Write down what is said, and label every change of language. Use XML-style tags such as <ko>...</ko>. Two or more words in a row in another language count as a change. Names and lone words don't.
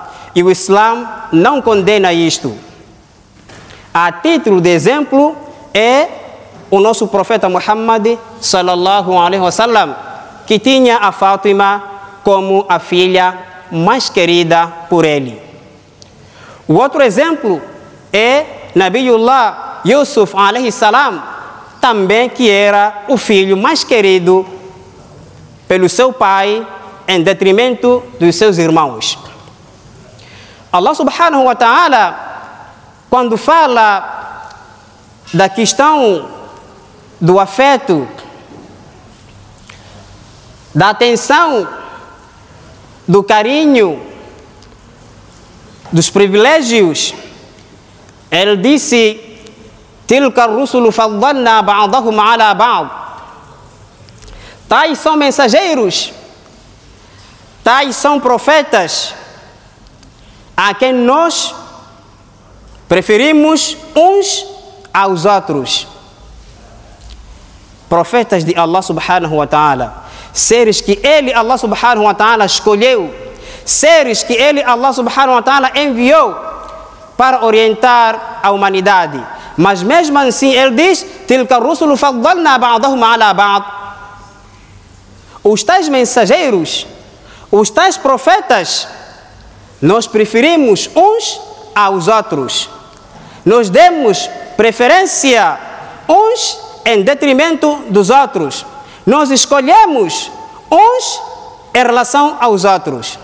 <pt>E o Islã não condena isto. A título de exemplo é o nosso profeta Muhammad</pt> <ar>صلى الله عليه وسلم,</ar> <pt>que tinha a Fátima como a filha mais querida por ele. O outro exemplo é Nabiullah Yusuf</pt> <ar>عليه السلام,</ar> <pt>também que era o filho mais querido pelo seu pai em detrimento dos seus irmãos. Allah</pt> <ar>سبحانه وتعالى,</ar> <pt>quando fala da questão do afeto, da atenção, do carinho, dos privilégios, ele disse:</pt> <ar>تلك الرسل فضلنا بعضهم على بعض.</ar> <pt>Tais são mensageiros, tais são profetas, a quem nós preferimos uns aos outros. Profetas de Allah</pt> <ar>سبحانه وتعالى,</ar> <pt>seres que ele, Allah</pt> <ar>سبحانه وتعالى,</ar> <pt>escolheu, seres que ele, Allah</pt> <ar>سبحانه وتعالى,</ar> <pt>enviou para orientar a humanidade. Mas mesmo assim ele diz:</pt> <ar>تلك الرسل فضلنا بعضهم على بعض.</ar> <pt>Os tais mensageiros, os tais profetas, nós preferimos uns aos outros. Nós demos preferência uns em detrimento dos outros. Nós escolhemos uns em relação aos outros.</pt>